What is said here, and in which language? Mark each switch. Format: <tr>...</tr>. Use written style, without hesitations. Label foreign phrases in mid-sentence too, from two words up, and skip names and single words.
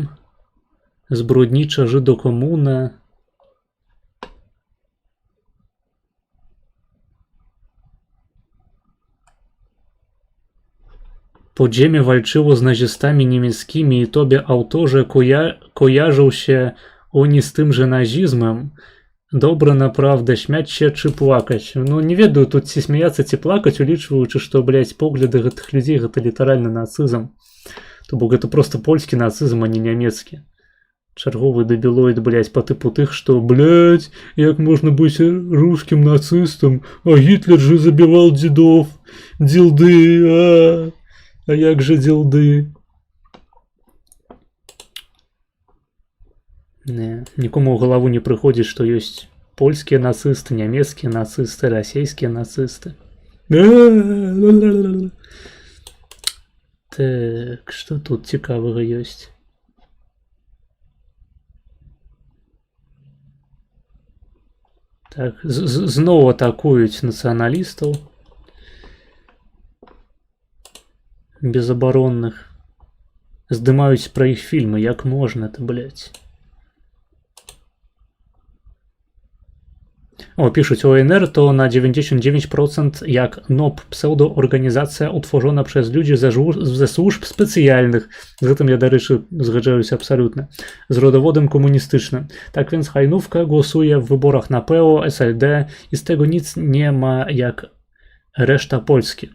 <pl>Zbrodnicza żydokomuna. Podziemie walczyło z nazistami niemieckimi i tobie autorze kojarzą się oni z tymże nazizmem. Dobra, naprawdę, śmiać się czy płakać.</pl> <be>Ну, не ведаю, тут ці смяяцца ці плакаць, улічваючы, што, блядь, погляды гэтых людзей гэта літаральна нацызм. То бок гэта просто польскі нацызм, а не нямецкі. Чарговы дебілоід, блядь, по типу тых, што, блядь, як можна быць русскім нацыстам, а Гітлер же забіваў дзедов, дзілды, а як же дзілды? Не, нікому ў галаву не прыходзіць, што ёсць польскія нацысты, нямецкія нацысты, расійскія нацысты.</be> <uk>Так, что тут цікавого есть? Так, знову атакують націоналістів. Безоборонних. Здимають про їх фільми, як можна це, блядь. О, пишуть,</uk> <pl>ОНР to na 99% jak NOP, pseudo-organizacja utworzona przez ludzi ze służb specjalnych. Z tym ja, do rzeczy, zgadzam się absolutnie. Z rodowodem komunistycznym. Tak więc Hajnówka głosuje w wyborach na PO, SLD i z tego nic nie ma jak reszta Polski.</pl>